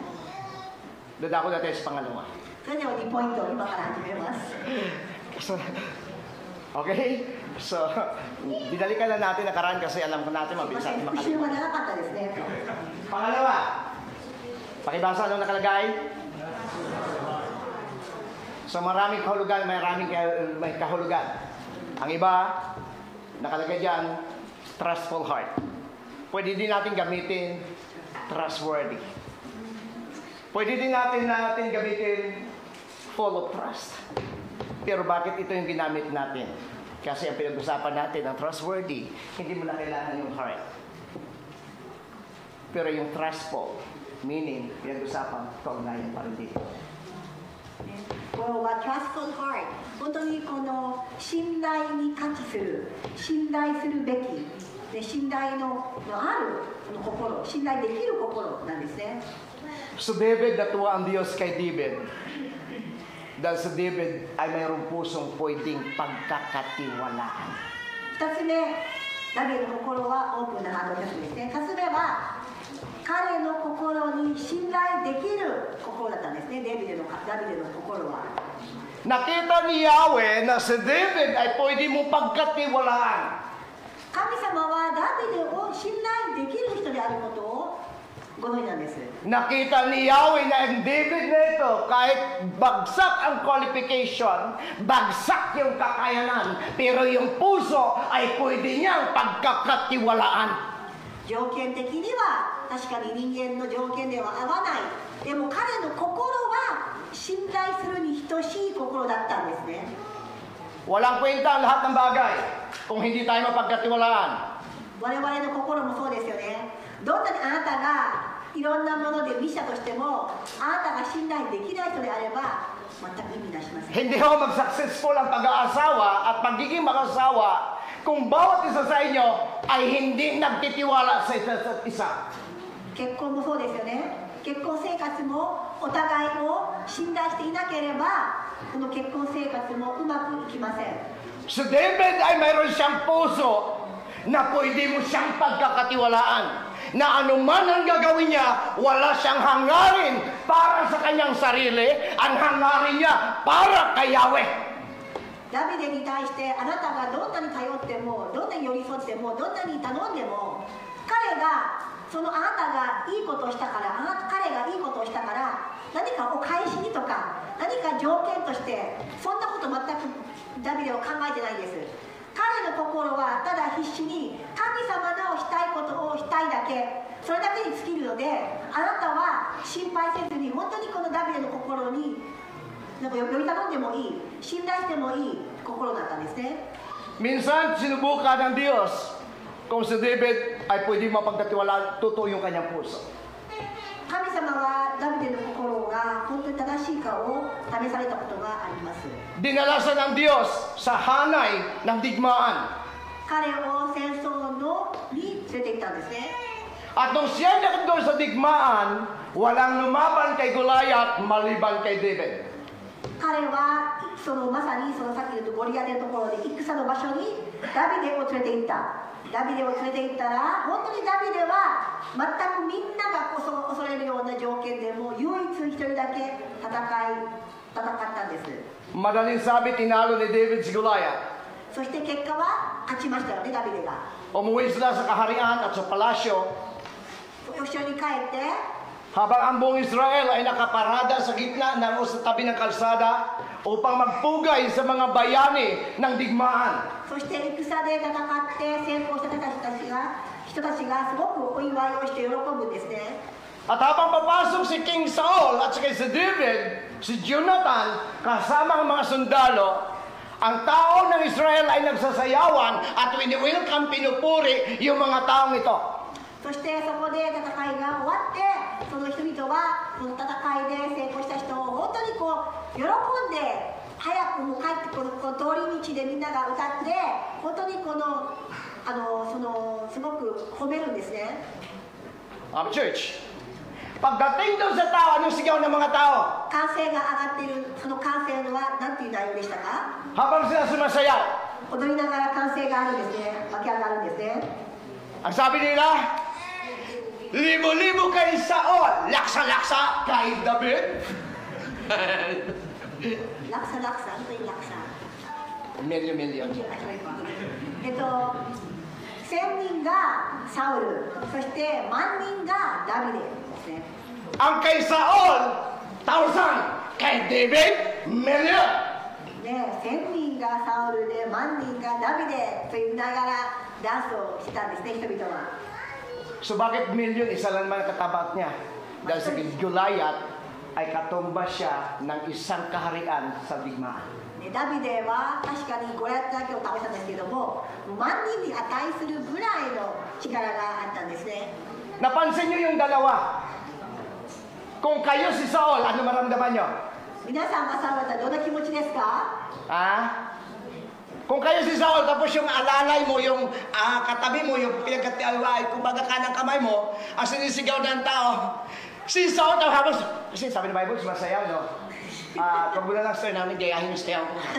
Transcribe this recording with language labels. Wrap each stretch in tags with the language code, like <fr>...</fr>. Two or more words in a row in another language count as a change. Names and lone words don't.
<tl>Dadako natin sa pangalawa.</tl> <ja>それでは2ポイントを今から始めます。 Okay?</ja> <tl>So, dinalikan na natin nakaraan kasi alam ko natin mabilis natin</tl> <ja>復習</ja> <tl>makalimutan.</tl> <ja>が長かったですね。</ja> <tl>Pangalawa, pakibasa ano nakalagay? So maraming kahulugan, may kahulugan. Ang iba, nakalagay dyan,</tl> <en>trustful heart.</en> <tl>Pwede din natin gamitin, trustworthy. Pwede din natin gamitin,</tl> <en>full of trust.</en> <tl>Pero bakit ito yung ginamit natin? Kasi ang pinag-usapan natin, ang trustworthy, hindi mo na kailangan yung heart. Pero yung trustful, meaning, pinag-usapan, kaugnayan pa rin dito.</tl> <ja>これは</ja> <en>trustful heart、</en> <ja>本当にこの信頼に価値する、信頼するべき、で信頼のある心、信頼できる心なんですね。</ja> <tl>So David, natuwa ang Diyos kay David. Dahil sa David ay mayroong pusong pwedeng pagkakatiwalaan.</tl> <ja>2つ目、ダビデの心はオープンなハートですね。2つ目は彼の心に信頼できる心だったんですね。ダビデの心は。</ja> <tl>Nakita ni Yahweh na si David ay pwede mong pagkatiwalaan.</tl> <ja>神様はダビデを信頼できる人であることをご存知なんです。</ja> <tl>Nakita ni Yahweh na ang David na ito, kahit bagsak ang qualification, bagsak yung kakayanan, pero yung puso ay pwede niyang pagkakatiwalaan.</tl> <ja>条件的には確かに人間の条件では合わない。でも彼の心は信頼するに等しい心だったんですね。</ja> <tl>Walang kwenta ang lahat ng bagay kung hindi tayo mapagkatiwalaan.</tl> <ja>我々の心もそうですよね。どんなにあなたがいろんなもので見したとしても、あなたが信頼できない人であれば全く意味出しません。</ja> <tl>Hindi ho mag-successful ang pag-aasawa at pagiging mag-asawa kung bawat isa sa inyo ay hindi nagtitiwala sa isa't isa.</tl> <ja>結婚もそうですよね。結婚生活もお互いを信頼していなければ、この結婚生活もうまくいきません。</ja> <tl>So David ay mayroon siyang puso na pwede mo siyang pagkakatiwalaan. Na anuman ang gagawin niya, wala siyang hangarin para sa kanyang sarili, ang hangarin niya para kay Yahweh.</tl> <ja>ダビデに対してあなたがどんなに頼っても、どんなに寄り添っても、どんなに頼んでも、彼がそのあなたがいいことをしたから、彼がいいことをしたから何かお返しにとか何か条件としてそんなこと全くダビデは考えてないんです。彼の心はただ必死に神様のしたいことをしたいだけ、それだけに尽きるので、あなたは心配せずに本当にこのダビデの心になんか呼び頼んでもいい、信頼してもいい心だったんですね。</ja> <tl>Minsan, sinubukan ng Diyos kung si David ay pwede mapagkatiwalaan, totoo yung kanyang puso.</tl> <ja>神様はダビデの心が本当に正しいかを試されたことがあります。</ja> <tl>Dinala siya ng Diyos sa hanay ng digmaan.</tl> <ja>彼を戦争に連れて行ったんですね。</ja> <tl>At nung siya nakandun sa digmaan, walang lumaban kay Goliath maliban kay David.</tl> <ja>彼はまさにそのさっき言うとゴリアテのところで戦の場所にダビデを連れて行った。ダビデを連れて行ったら、本当にダビデは全くみんなが恐れるような条件でも唯一一人だけ戦ったんです。</ja> <tl>Madaling sabi, tinalo ni David si Goliath.</tl> <ja>そして結果は勝ちましたよね、ダビデが。</ja> <tl>Umuwi sila sa kaharian at sa palasyo.</tl> <ja>後ろに帰って、</ja> <tl>Habang ang buong Israel ay nakaparada sa gitna ng sa tabi ng kalsada upang magpugay sa mga bayani ng digmaan.</tl> <ja>そして戦で戦って成功した人たちがすごくお祝いをして喜ぶんですね。</ja> <tl>At habang papasok si King Saul at saka si David, si Jonathan, kasama ang mga sundalo, ang tao ng Israel ay nagsasayawan at wini-welcome, pinupuri yung mga taong ito.</tl> <ja>そしてそこで戦いが終わって、その人々はこの戦いで成功した人を本当に喜んで、早くもう帰ってこの通り道でみんなが歌って、本当にすごく褒めるんですね。</ja> <tl>Church, pagdating doon sa tao, anong sigaw ng mga tao?</tl> <ja>歓声が上がっている、その歓声は何ていう内容でしたか？ Habang sila sumasayaw, 踊りながら歓声があるんですね。湧き上がるんですね。</ja> <tl>ang sabi nila, libo-libo kay Saul, laksa-laksa kay David.</tl> <ja>落差落差、本当に落差。 Million. 1000人がサウル、そして万人がダビデですね。</ja> <tl>Ang kay Saul, 1,000. Kay David, million.</tl> <ja>で、1000人がサウルで万人がダビデと言いながらダンスをしたんですね、人々は。</ja> <tl>So bakit million? Isa lang naman ang katapat niya. Dahil sa Goliath ay katumba siya ng isang kaharian sa digmaan.</tl> <ja>ダビデは確かにゴリアテだけを倒したんですけども、万人に値するぐらいの力があったんですね。</ja> <tl>Napansin niyo yung dalawa? Kung kayo si Saul, ano maramdaman niyo?</tl> <ja>皆さんがサウルだったらどんな気持ちですか？</ja> <tl>Kung kayo si Saul, tapos yung alalay mo, yung katabi mo, yung pinagkatialway, kumbaga kanang kamay mo, ang sinisigaw ng tao, si Saul, tapos, kasi sabi ng Bible, sumasayaw, no? Pag mula lang sir namin, gayahin yung sayaw ko.</tl>